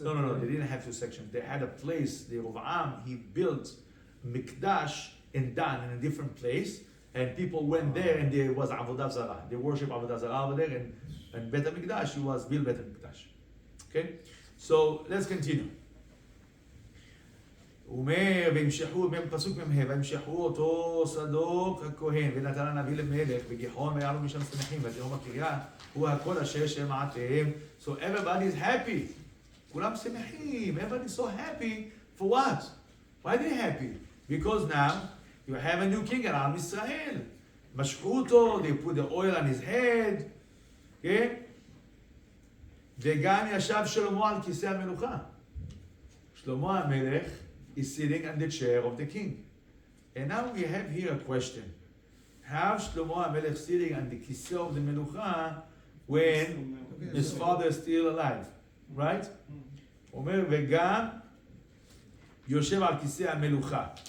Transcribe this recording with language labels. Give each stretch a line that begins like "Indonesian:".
English: No, they didn't have 2 sections. They had a place, the Yerovam, he built Mikdash in Dan, in a different place, and people went there and there was Avodah Zarah. They worship Avodah Zarah over there, and Bet HaMikdash, he was built Bet HaMikdash. Okay? So, let's continue.
Hebrew: הוא אומר, והמשכו, פסוק מ"ה, והמשכו אותו צדוק הכהן, ונתן הנביא למלך, וגיחון ויעלו משם שמחים, ותהום הקריה, הוא הכל אשר שמעתם.
English: So everybody is happy.
Hebrew: כולם שמחים.
English: Everybody is so happy. For what? Why are they happy? Because now you have a new king in עם ישראל.
Hebrew: משכו אותו,
English: they put the oil on his head.
Hebrew: כן? וגם ישב שלמה על כיסא המלוכה.
English: שלמה המלך is sitting on the chair of the king. And now we have here a question. How Shlomo HaMelech sitting on the kiseh of the Melucha when his father is still alive? Right?
Hebrew: אומר, וגם יושב על כיסא המלוכה.